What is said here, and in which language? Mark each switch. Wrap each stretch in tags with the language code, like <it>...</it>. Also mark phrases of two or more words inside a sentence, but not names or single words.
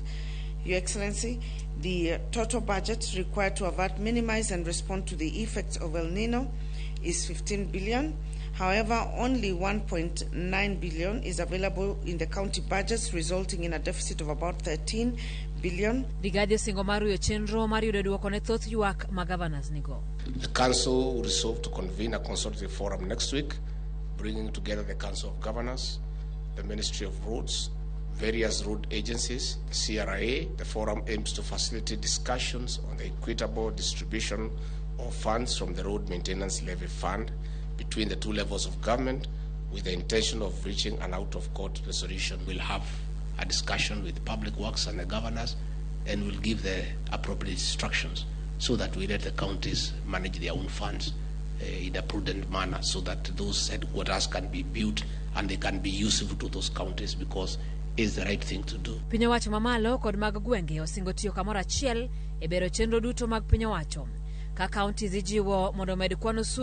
<en>Your Excellency, the total budget required to avert, minimize, and respond to the effects of El Nino is 15 billion. However, only 1.9 billion is available in the county budgets, resulting in a deficit of about 13 billion.</en> <luo>Rigathi singo maru yo chenro mar yudo duoko ne thoth ywak ma Gavanas nigo.</luo> <en>The council will resolve to convene a consultative forum next week, bringing together the Council of Governors, the Ministry of Roads, various road agencies, the CRA. The forum aims to facilitate discussions on the equitable distribution of funds from the Road Maintenance Levy Fund between the two levels of government, with the intention of reaching an out-of-court resolution. We'll have a discussion with the Public Works and the governors, and we'll give the appropriate instructions so that we let the counties manage their own funds in a prudent manner, so that those headquarters can be built and they can be useful to those counties, because is the right thing to do.</en> <luo>Piny owacho mamalo kod mag gwenge osingo tiyo kamoro achiel e bero chenro duto mag piny owacho ka kaontis ijiwo mondo med kwano osuru</luo>